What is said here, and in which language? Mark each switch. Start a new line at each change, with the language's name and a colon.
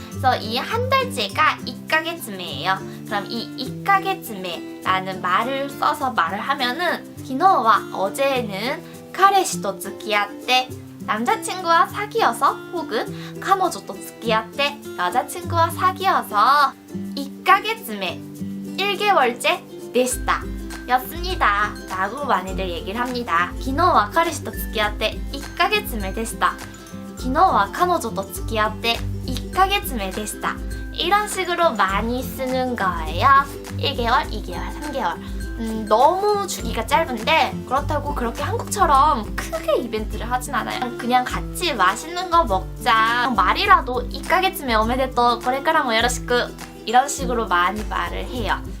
Korean: 그래서 이 한 달째가 이까게츠메예요. 그럼 이 이까게츠메라는 말을 써서 말을 하면은 昨日は 어제는 카레시토 츠키야떼 남자친구와 사귀어서 혹은 카모조토 츠키야떼 여자친구와 사귀어서 1ヶ月目 1개월째 데시타 였습니다 라고 많이들 얘기를 합니다.
Japanese: 昨日は彼氏と付き合って 1ヶ月目でした昨日は彼女と付き合って1ヶ月目でした.
Korean: 이런 식으로 많이 쓰는 거예요. 1개월, 2개월, 3개월. 너무 주기가 짧은데 그렇다고 그렇게 한국처럼 크게 이벤트를 하진 않아요. 그냥 같이 맛있는 거 먹자. 말이라도 1ヶ月目 오메데또
Japanese: これからもよろしく
Korean: 이런 식으로 많이 말을 해요.